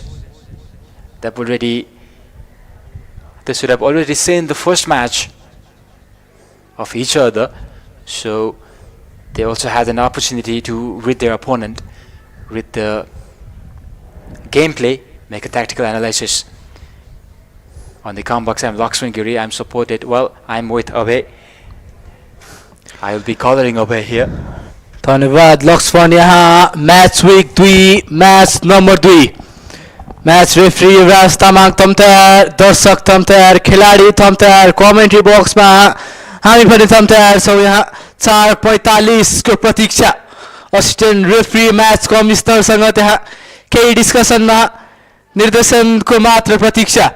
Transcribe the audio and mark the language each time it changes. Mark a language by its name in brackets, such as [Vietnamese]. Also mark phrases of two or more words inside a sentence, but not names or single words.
[English] They should have already seen the first match of each other, so they also had an opportunity to read their opponent, read the gameplay, make a tactical analysis. On the combox, I'm Lakshman Giri. I'm supported. Well, I'm with Abhay. I will be coloring Abhay here. [Nepali] धन्यवाद लक्ष्मण. यहाँ [English] match week [Nepali] 2, [English] match number [Nepali] 2. [English] match referee [Nepali] युवराज तामाङ थम तयार, दर्शक थम तयार, खिलाडी थम तयार, [English] commentary boxमा [Nepali] हामी पनि थम तयार छौँ. यहाँ 4:45 को प्रतीक्षा. [English] assistant referee match commissionerसँग [Nepali] त्यहाँ केही डिस्कसनमा निर्देशनको मात्र प्रतीक्षा.